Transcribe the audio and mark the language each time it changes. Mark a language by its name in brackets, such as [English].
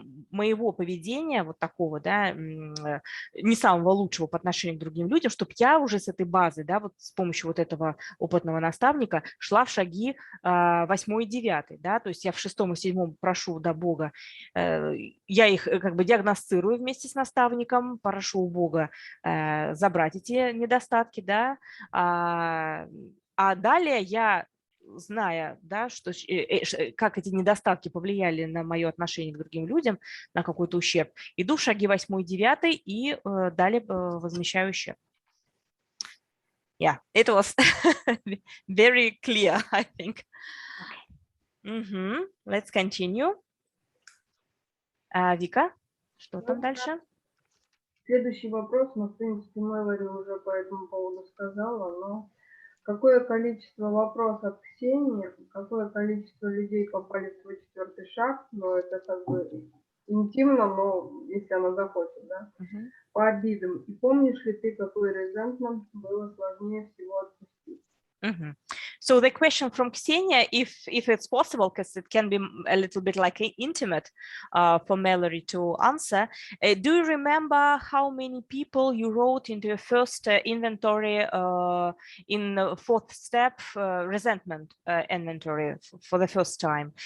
[Russian] моего поведения, вот такого, да, не самого лучшего по отношению к другим людям, чтобы я уже с этой базы, да, вот с помощью вот этого опытного наставника шла в шаги 8 и 9, да, то есть я в 6 и 7 прошу до Бога, я их как бы диагностирую вместе с наставником, прошу у Бога забрать эти недостатки, да, а далее я, зная, да, что, как эти недостатки повлияли на мое отношение к другим людям, на какой-то ущерб, иду в шаги 8 и 9 и далее возмещаю ущерб. [English] Yeah, it was very clear, I think. Let's continue. [Russian] Вика, что там дальше? Следующий вопрос, в принципе, Мэллори уже по этому поводу сказала, но какое количество вопросов Ксении, какое количество людей попали в твой 4-й шаг, но это как бы интимно, но если она захочет, да, по обидам. И помнишь ли ты, какой резентмент было сложнее всего отпустить? [English] So the question from Ksenia, if it's possible, because it can be a little bit like intimate for Mэллори to answer, do you remember how many people you wrote into your first inventory in the 4th step, resentment inventory for the first time?